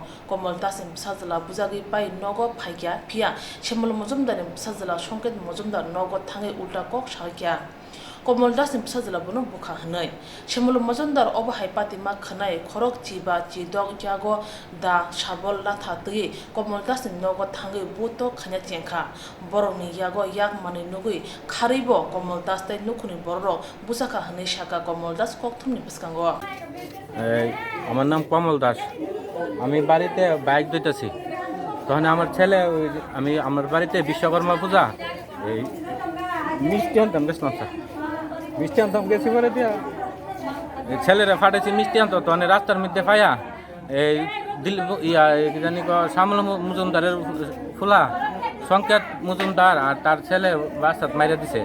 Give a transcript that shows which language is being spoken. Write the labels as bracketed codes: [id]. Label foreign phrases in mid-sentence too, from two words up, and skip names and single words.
[trp] komal dasim sajala bujagi pai nogo phaikya phia shemol mojumdar sajala sonket mojumdar nogo thangai ulta kok shakya komol dasim sajala bono bukha hanai shemol mojumdar obo haipati ma khanai khorok chiba chidok jago da shabol la thatgi komol dasim nogo thangai buto khanya chengkha boroni yago yak mani nugui kharibo komol dastai nukhuni borro busaka hanai shaka komol das kok thumni biskango [bn] আমার নাম কমল দাস। আমি বাড়িতে বাইক ধুইতেছি, তখন আমার ছেলে আমি আমার বাড়িতে বিশ্বকর্মা পূজা এই মিষ্টি আনতাম গেছিলাম স্যার, মিষ্টি আনতাম গেছি পরে দিয়া ছেলেরা ফাটেছি মিষ্টি আনতো, তখন রাস্তার মধ্যে পাইয়া এই দিল জানি শ্যামল মজুমদারের ফুলা সংকেত মজুমদার আর তার ছেলে রাস্তাত মাইরা দিছে।